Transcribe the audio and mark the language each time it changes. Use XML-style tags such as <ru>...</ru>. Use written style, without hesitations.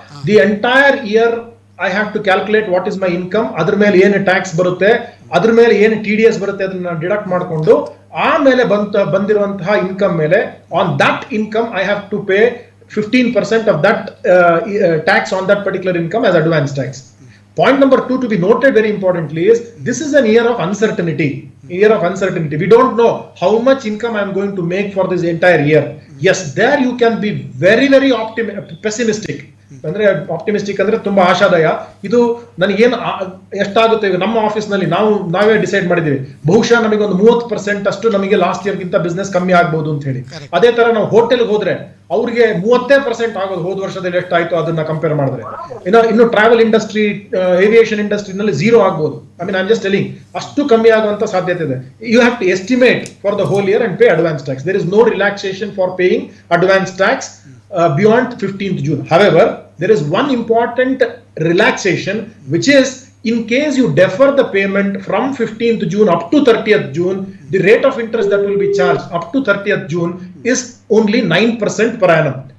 <en>the entire year I have to calculate what is my income,</en> <kn>ಅದ್ರ ಮೇಲೆ ಏನು tax ಬರುತ್ತೆ, ಅದ್ರ ಮೇಲೆ ಏನು TDS ಬರುತ್ತೆ, ಅದನ್ನ ಡಿಡಕ್ಟ್ ಮಾಡಿಕೊಂಡು ಆಮೇಲೆ ಬಂದಿರುವಂತಹ ಇನ್ಕಮ್ ಮೇಲೆ</kn> <en>On that income I have to pay 15% of that tax on that particular income as advance tax. Point number 2 to be noted very importantly is, this is an year of uncertainty. We don't know how much income I am going to make for this entire year. Yes, there you can be very very pessimistic.</en> <kn>ಅಂದ್ರೆ optimistic ಅಂದ್ರೆ ತುಂಬಾ ಆಶಾದಾಯ. ಇದು ನನಗೇನು ಎಷ್ಟಾಗುತ್ತೆ, ಈಗ ನಮ್ಮ office ನಲ್ಲಿ ನಾವೇ ಡಿಸೈಡ್ ಮಾಡಿದೀವಿ, ಬಹುಶಃ ನಮಗೆ ಒಂದು 30% ಅಷ್ಟು ನಮಗೆ ಲಾಸ್ಟ್ ಇಯರ್ ಗಿಂತ ಬಿಸ್ನೆಸ್ ಕಮ್ಮಿ ಆಗ್ಬಹುದು ಅಂತ ಹೇಳಿ. ಅದೇ ತರ ನಾವು ಹೋಟೆಲ್ ಹೋದ್ರೆ ಅವ್ರಿಗೆ 30% ಆಗೋದು, ಹೋದ ವರ್ಷದಲ್ಲಿ ಎಷ್ಟಾಯ್ತು ಅದನ್ನ ಕಂಪೇರ್ ಮಾಡಿದ್ರೆ. ಇನ್ನು ಟ್ರಾವೆಲ್ ಇಂಡಸ್ಟ್ರಿ, ಏವಿಯೇಷನ್ ಇಂಡಸ್ಟ್ರಿ ನಲ್ಲಿ 0 ಆಗ್ಬಹುದು.</kn> <en>I mean I am just telling,</en> <kn>ಅಷ್ಟು ಕಮ್ಮಿ ಆಗುವಂತ ಸಾಧ್ಯತೆ ಇದೆ.</kn> <en>You have to estimate for the whole year and pay advance tax. There is no relaxation for paying advance tax beyond 15th June. However, there is one important relaxation, which is in case you defer the payment from 15th June up to 30th June, the rate of interest that will be charged up to 30th June is only 9% per annum.</en>